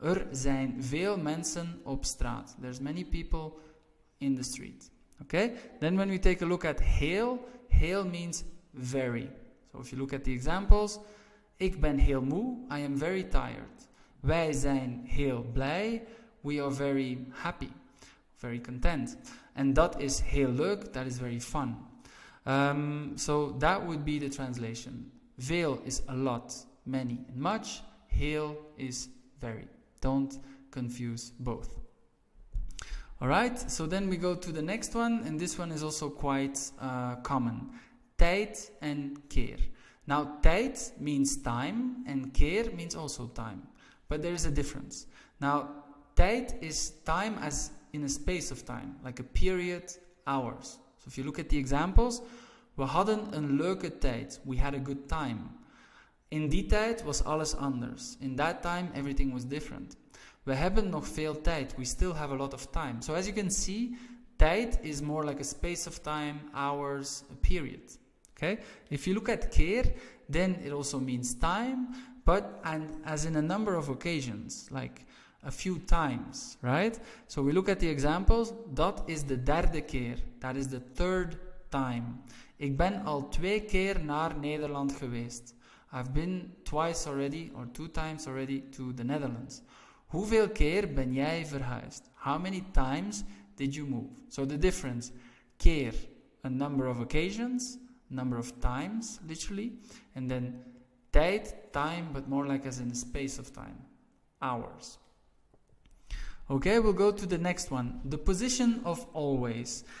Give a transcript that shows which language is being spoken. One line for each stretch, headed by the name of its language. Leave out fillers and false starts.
Dutch: Zijn veel mensen op straat.
English: There's many people in the street. Okay? Then when we take a look at heel, heel means very. So if you look at the examples,
Dutch: ik ben heel moe.
English: I am very tired.
Dutch: Wij zijn heel blij.
English: We are very happy. Very content. And
Dutch: dat is heel leuk.
English: That is very fun. So that would be the translation. Veel is a lot, many, and much. Heel is very. Don't confuse both. Alright, so then we go to the next one, and this one is also quite common. Tijd and keer. Now, tijd means time, and keer means also time. But there is a difference. Now, tijd is time as in a space of time, like a period, hours. So if you look at the examples,
Dutch: we hadden een leuke tijd.
English: We had a good time.
Dutch: In die tijd was alles anders.
English: In that time, everything was different.
Dutch: We hebben nog veel tijd.
English: We still have a lot of time. So as you can see, tijd is more like a space of time, hours, a period. Okay? If you look at keer, then it also means time, but as in a number of occasions, like a few times, right? So we look at the examples.
Dutch: Dat is de derde keer.
English: That is the third time.
Dutch: Ik ben al 2 keer naar Nederland geweest.
English: I've been twice already, or 2 times already, to the Netherlands.
Dutch: Hoeveel keer ben jij verhuisd?
English: How many times did you move? So the difference, keer, a number of occasions, number of times, literally, and then tijd, time, but more like as in a space of time, hours. Okay, we'll go to the next one, the position of always.